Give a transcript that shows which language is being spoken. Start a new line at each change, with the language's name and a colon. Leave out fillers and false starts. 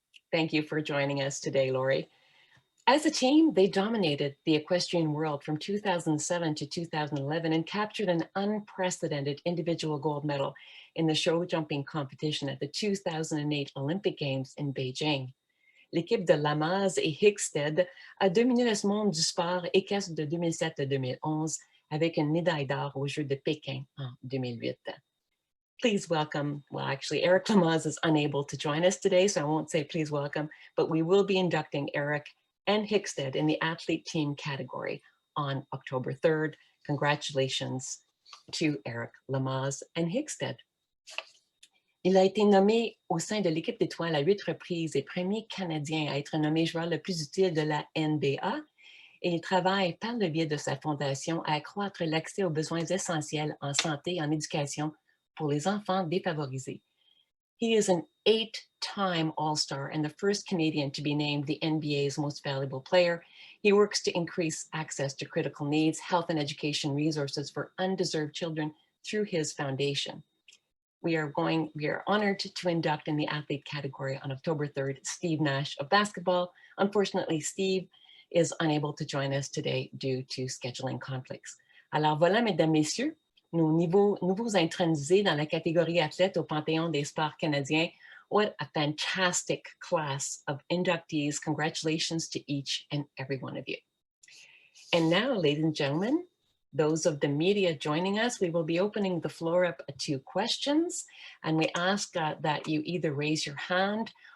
English: Thank you for joining us today, Lori. As a team, they dominated the equestrian world from 2007 to 2011 and captured an unprecedented individual gold medal in the show jumping competition at the 2008 Olympic Games in Beijing.
French: L'équipe de Lamaze et Hickstead a dominé le monde du sport équestre de 2007 à 2011 avec une médaille d'or aux Jeux de Pékin en 2008.
English: Please welcome, well, actually, Eric Lamaze is unable to join us today, so I won't say please welcome, but we will be inducting Eric and Hickstead in the athlete team category on October 3rd. Congratulations to Eric Lamaze and Hickstead.
French: Il a été nommé au sein de l'équipe d'étoiles à 8 reprises et premier Canadien à être nommé joueur le plus utile de la NBA. Et il travaille par le biais de sa fondation à accroître l'accès aux besoins essentiels en santé et en éducation pour les enfants défavorisés.
English: He is an 8-time All-Star and the first Canadian to be named the NBA's most valuable player. He works to increase access to critical needs, health and education resources for undeserved children through his foundation. We are honored to induct in the athlete category on October 3rd, Steve Nash of basketball. Unfortunately, Steve is unable to join us today due to scheduling conflicts.
French: Alors voilà, mesdames, messieurs, nos nouveaux intronisés dans la catégorie athlète au Panthéon des sports canadiens.
English: What a fantastic class of inductees. Congratulations to each and every one of you. And now, ladies and gentlemen, those of the media joining us, we will be opening the floor up to questions. And we ask that you either raise your hand